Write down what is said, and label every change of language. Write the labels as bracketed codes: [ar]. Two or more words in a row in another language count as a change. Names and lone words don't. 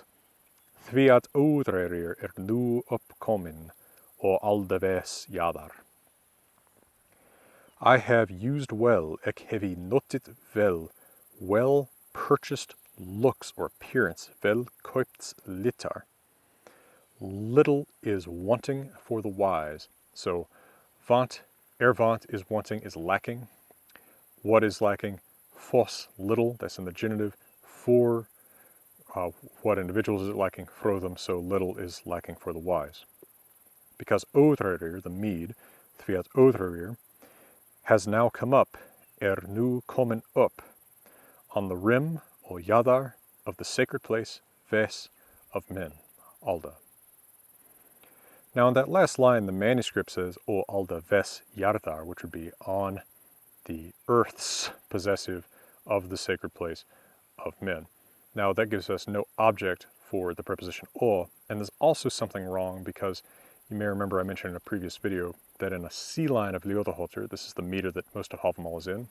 [non] Því at ódreirir nú uppkomin, og aldaves jadar. [en] I have used well [non] ek hevi notit [en] well purchased looks or appearance, [non] vel koipt litar. [en] Little is wanting for the wise. So vant, vant is wanting, is lacking. What is lacking? Fos, little, that's in the genitive. For what individuals is it lacking? Frodum, so little is lacking for the wise. Because ódreirir, the mead, [non] Tviat ódreirir, [en] has now come up, [non] nu komin up, [en] on the rim, or yadar, of the sacred place, ves, of men, alda. Now in that last line, the manuscript says, [non] o alda ves yardar, [en] which would be on the earth's possessive of the sacred place of men. Now that gives us no object for the preposition o, and there's also something wrong because you may remember I mentioned in a previous video that in a C line of Load-Fafnir, this is the meter that most of Hávamál is in.